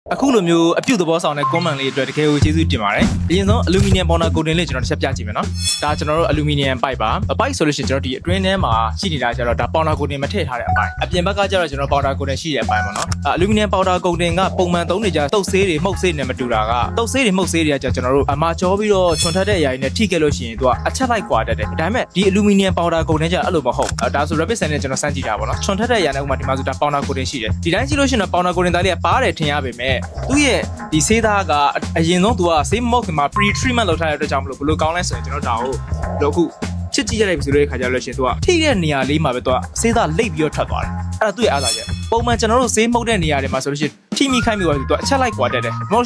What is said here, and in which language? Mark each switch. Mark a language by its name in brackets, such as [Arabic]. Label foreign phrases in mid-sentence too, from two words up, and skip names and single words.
[Burmese] အခုလိုမျိုးအပြုတ်သဘောဆောင်တဲ့ comment လေးအတွက်တကယ်ကိုကျေးဇူးတင်ပါတယ်။အရင်ဆုံး [English] aluminum powder coating [Burmese] လေးကျွန်တော်တစ်ချက်ပြကြည့်မယ်နော်။ဒါကျွန်တော်တို့ [English] aluminum pipe [Burmese] ပါ။ pipe ဆိုလို့ရှိရင်ကျွန်တော်ဒီအတွင်းထဲမှာရှိနေတာကျတော့ဒါ [English] powder coating [Burmese] မထည့်ထားတဲ့အပိုင်း။အပြင်ဘက်ကကျတော့ကျွန်တော် [English] powder coating [Burmese] ရှိတဲ့အပိုင်းပေါ့နော်။ [English] aluminum powder coating [Burmese] ကပုံမှန်သုံးနေကြတုပ်ဆေးတွေမှုတ်ဆေးတွေနဲ့မတူတာကတုပ်ဆေးတွေမှုတ်ဆေးတွေကကျွန်တော်တို့အမာကျော်ပြီးတော့ချွန်ထ က်တဲ့အရာတွေနဲ့ထိခဲ့လို့ရှိရင်သူကအချက်လိုက်ကွာတတ်တယ်။ဒါပေမဲ့ဒီ [English] aluminum powder coating [Burmese] ကျတော့အဲ့လိုမဟုတ်။ဒါဆို [English] rapid sand [Burmese] နဲ့ကျွန်တော်စမ်းကြည့်တာပေါ့နော်။ချွန်ထက်တဲ့အရာနဲ့ဥပမာဒီမှာဆိုဒါ [English] powder coating [Burmese] ရှိတယ်။ဒီတိုင်းကြည့်လို့ရှိရင် [English] powder coating [Burmese] သားလေးကပါတယ်ထင်ရပေမဲ့သူ့ရဲ့ဒီဆေးသားကအရင်ဆုံးသူကဆေးမုတ်ခင်မှာ [English] pre treatment [Burmese] လုပ်ထားတဲ့အတွက်ကြောင့်မလို့ဘ လို့ကောင်းလဲဆိုရင်ကျွန်တော်ဒါကိုလို့အခုချစ်ကြည့်ရတဲ့ဆိုတဲ့ခါကျလို့ရှိရင်သူကထိတဲ့နေရာလေးမှာပဲသူကဆေးသားလိပ်ပြီးတော့ထွက်သွားတယ်အဲ့ဒါသူ့ရဲ့အားသာချက်ပုံမှန်ကျွန်တော်တို့ဆေးမှုတ်တဲ့နေရာတွေမှာဆိုလို့ရှိရင်ထိမိခိုင်းပြီးတော့သူကအချက်လိုက်ကွာတက်တယ်မဟုတ်